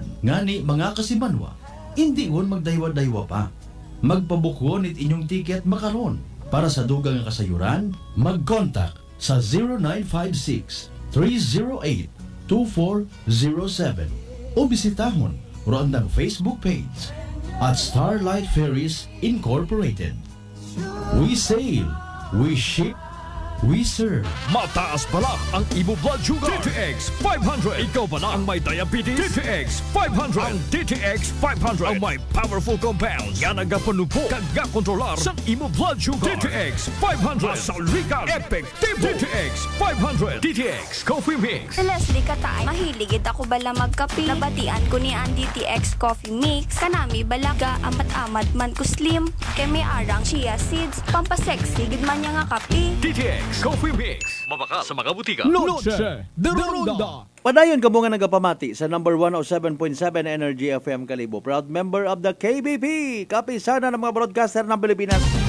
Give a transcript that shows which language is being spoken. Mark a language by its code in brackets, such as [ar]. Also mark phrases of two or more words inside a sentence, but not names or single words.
[akl] Ngani mga kasimanwa, hindi won magdaywa-daywa pa. Magpabukwon it inyong tiket makaron. Para sa dugang nga kasayuran, mag-contact sa 0956-308-2407 o bisitahon roon ng Facebook page at Starlight Ferries Incorporated. [en] We sail, we ship, We serve. [hil] Mataas pala ang imo [en] blood sugar. [hil] DTX 500. Ikaw pala ang may diabetes. DTX 500. Ang DTX 500 ang may [en] powerful compounds [hil] nga nagapanupo kag gakontrolar sa imo [en] blood sugar. [hil] DTX 500. Masaulikan. Epektibo. DTX 500. DTX Coffee Mix. Leslie Katay, mahiligid ako bala magkape. Nabatian ko ni ang DTX Coffee Mix. Kanami balaga amat-amat man ko slim. Kay may arang [en] chia seeds. [hil] Pampasexy gid man niya nga kape. DTX Coffee Mix. Mabaka sa mga butika. [akl] Noche de Ronda. Padayon ka nga nagapamati sa number 107.7 Energy FM Kalibo. [en] Proud member of the KBP. [tl] Kapisana ng mga broadcaster ng Pilipinas.